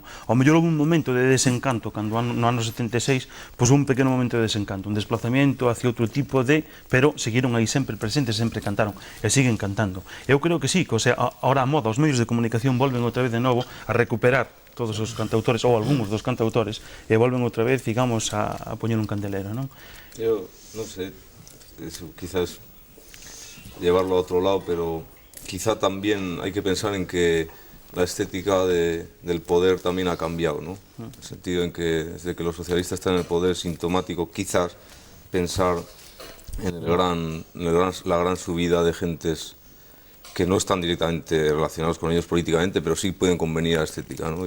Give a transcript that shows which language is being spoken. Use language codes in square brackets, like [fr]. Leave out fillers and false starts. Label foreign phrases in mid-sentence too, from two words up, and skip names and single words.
[gl] Ao mellor houve un momento de desencanto, cando no ano 76, pois un pequeno momento de desencanto, [es] un desplazamiento hacia [gl] outro tipo de, pero seguiron aí sempre presentes, sempre cantaron, e siguen cantando. Eu creo que sí, que, o sea, ahora a moda, os medios de comunicación volven outra vez de novo a recuperar todos os cantautores, ou algúns dos cantautores, e volven outra vez, digamos, a poñer un candelero, non? Eu non sei, [es] eso quizás llevarlo a otro lado, pero quizá también hay que pensar en que la estética del poder también ha cambiado, ¿no? En el sentido en que desde que los socialistas están en el poder, sintomático quizás pensar en la gran subida de gentes que no están directamente relacionados con ellos políticamente, pero sí pueden convenir a la estética, ¿no?